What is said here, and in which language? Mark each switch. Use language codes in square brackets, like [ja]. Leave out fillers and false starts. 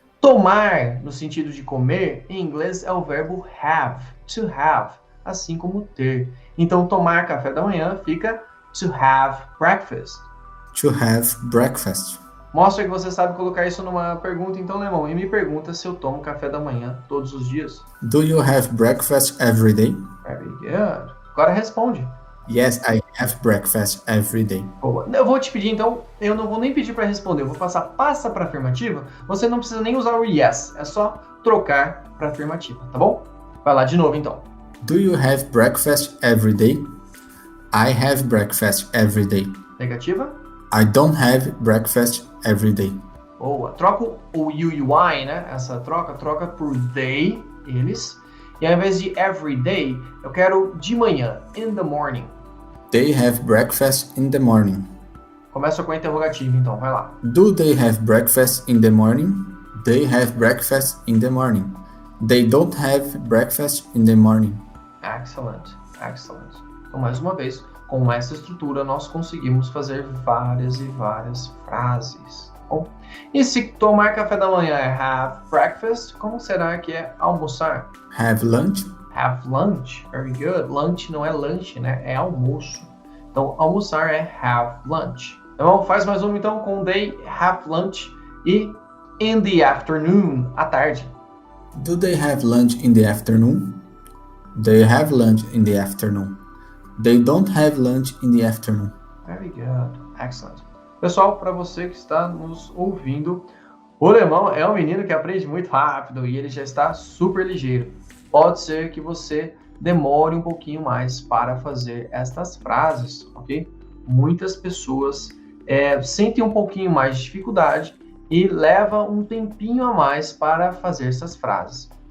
[pt] Tomar, no sentido de comer, em inglês é o verbo have, to have, assim como ter. Então, tomar café da manhã fica [en] to have breakfast. To have breakfast. [pt] Mostra que você sabe colocar isso numa pergunta, então, Lemão, e me pergunta se eu tomo café da manhã todos os dias. [en] Do you have breakfast every day? Very good. [pt] Agora responde. [en] Yes, I have breakfast every day. [pt] Boa. Eu vou te pedir, então, eu não vou nem pedir para responder, eu vou passa para afirmativa. Você não precisa nem usar o yes, é só trocar para afirmativa, tá bom? Vai lá de novo, então. [en] Do you have breakfast every day? I have breakfast every day. [pt] Negativa? [en] I don't have breakfast every day. [pt] Boa. Troca o you e o I, né? Essa troca por they, eles. E ao invés de every day, eu quero de manhã, [en] in the morning. They have breakfast in the morning. [pt] Começa com a interrogativa, então, vai lá. [en] Do they have breakfast in the morning? They have breakfast in the morning. They don't have breakfast in the morning. Excellent, excellent. [pt] Então, mais uma vez, com essa estrutura, nós conseguimos fazer várias e várias frases. Bom, e se tomar café da manhã é [en] have breakfast, [pt] como será que é almoçar? [en] Have lunch. Have lunch, very good. [pt] Lunch não é lanche, né? É almoço. Então, almoçar é [en] have lunch. [pt] Então, faz mais um, então, com [en] they have lunch [pt] e [en] in the afternoon, [pt] à tarde. [en] Do they have lunch in the afternoon? They have lunch in the afternoon. They don't have lunch in the afternoon. Very good. Excellent. [pt] Pessoal, para você que está nos ouvindo, o Lemão é um menino que aprende muito rápido e ele já está super ligeiro. Pode ser que você demore um pouquinho mais para fazer estas frases, ok? Muitas pessoas sentem um pouquinho mais de dificuldade e leva um tempinho a mais para fazer essas frases.